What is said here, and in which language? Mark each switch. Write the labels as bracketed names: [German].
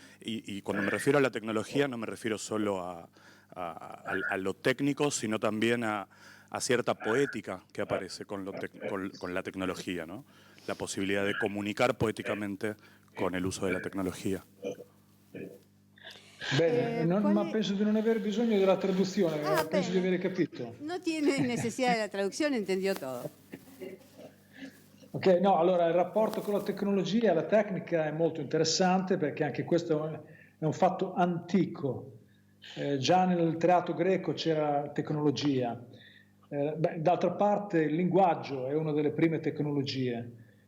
[Spanish] Y cuando me refiero a la tecnología no me refiero solo a lo técnico, sino también a cierta poética que aparece con la tecnología, ¿no? La posibilidad de comunicar poéticamente con el uso de la tecnología. [Italian] Bene, ma penso di non aver bisogno della traduzione, penso di aver capito. [Spanish] No tiene necesidad de la traducción, entendió todo. [Italian] Ok, no, allora il rapporto con la tecnologia, la tecnica è molto interessante perché anche questo è un fatto antico. Già nel teatro greco c'era tecnologia. D'altra parte il linguaggio è una delle prime tecnologie.